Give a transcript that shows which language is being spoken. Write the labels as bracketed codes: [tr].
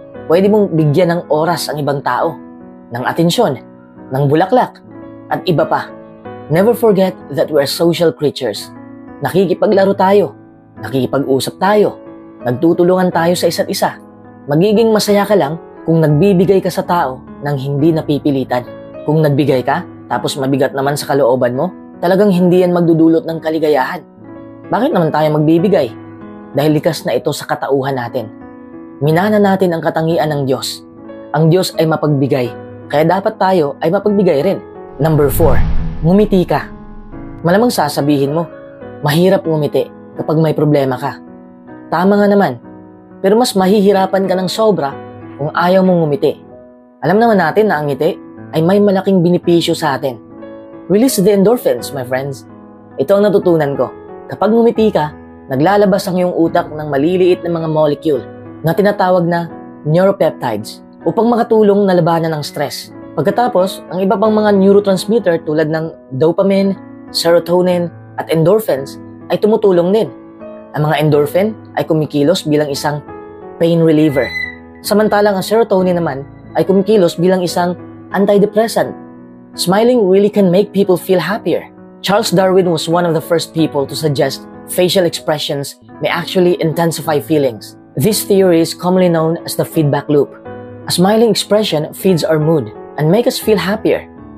[tl] Pwede mong bigyan ng oras ang ibang tao, ng atensyon, ng bulaklak, at iba pa. [en] Never forget that we are social creatures. [tl] Nakikipaglaro tayo, nakikipag-usap tayo, nagtutulungan tayo sa isa't isa. Magiging masaya ka lang kung nagbibigay ka sa tao nang hindi napipilitan. Kung nagbigay ka, tapos mabigat naman sa kalooban mo, talagang hindi yan magdudulot ng kaligayahan. Bakit naman tayo magbibigay? Dahil likas na ito sa katauhan natin. Minana natin ang katangian ng Diyos. Ang Diyos ay mapagbigay, kaya dapat tayo ay mapagbigay rin. Number 4, ngumiti ka. Malamang sasabihin mo, mahirap ngumiti kapag may problema ka. Tama nga naman, pero mas mahihirapan ka ng sobra kung ayaw mong ngumiti. Alam naman natin na ang ngiti ay may malaking benepisyo sa atin. [en] Release the endorphins, my friends. [tl] Ito ang natutunan ko. Kapag ngumiti ka, naglalabas ang iyong utak ng maliliit na mga molecule na tinatawag na neuropeptides upang makatulong na labanan ang stress. Pagkatapos, ang iba pang mga neurotransmitter tulad ng dopamine, serotonin, at endorphins ay tumutulong din. Ang mga endorphin ay kumikilos bilang isang pain reliever. Samantalang ang serotonin naman ay kumikilos bilang isang antidepressant. [en] Smiling really can make people feel happier. Charles Darwin was one of the first people to suggest facial expressions may actually intensify feelings. This theory is commonly known as the feedback loop. A smiling expression feeds our mood and make us feel happier.